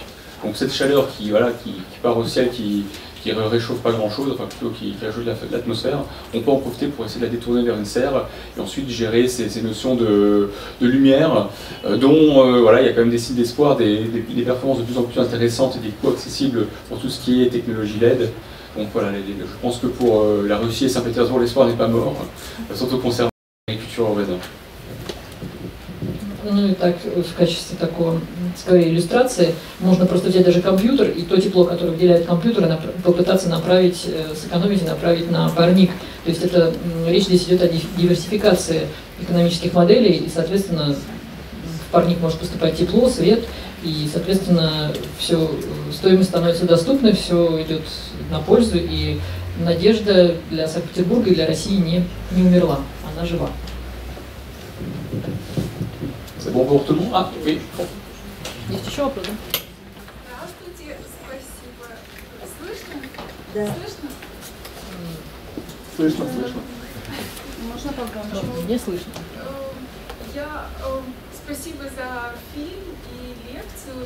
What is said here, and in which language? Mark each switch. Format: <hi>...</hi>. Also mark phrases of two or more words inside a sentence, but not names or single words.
<fr>Donc cette chaleur qui part au ciel, qui réchauffe pas grand chose, enfin plutôt qui réchauffe l'atmosphère, on peut en profiter pour essayer de la détourner vers une serre et ensuite gérer ces notions de lumière dont voilà, il y a quand même des signes d'espoir, des performances de plus en plus intéressantes et des coûts accessibles pour tout ce qui est technologie LED. Donc voilà, je pense que pour la Russie et Saint-Pétersbourg, l'espoir n'est pas mort, surtout concernant l'agriculture urbaine.</fr> <ru>Ну и так, в качестве такого, скорее, иллюстрации, можно просто взять даже компьютер и то тепло, которое выделяет компьютер, попытаться направить, сэкономить и направить на парник. То есть это, речь здесь идет о диверсификации экономических моделей, и, соответственно, в парник может поступать тепло, свет, и, соответственно, все, стоимость становится доступной, все идет на пользу, и надежда для Санкт-Петербурга и для России не умерла, она жива.</ru> <fr>C'est bon pour tout le monde? Ah, oui.</fr> <ru>Есть еще вопрос, да? Здравствуйте, спасибо. Слышно? Да. Слышно? Слышно, слышно. Можно погромче? Не слышно. Спасибо за фильм и лекцию.</ru>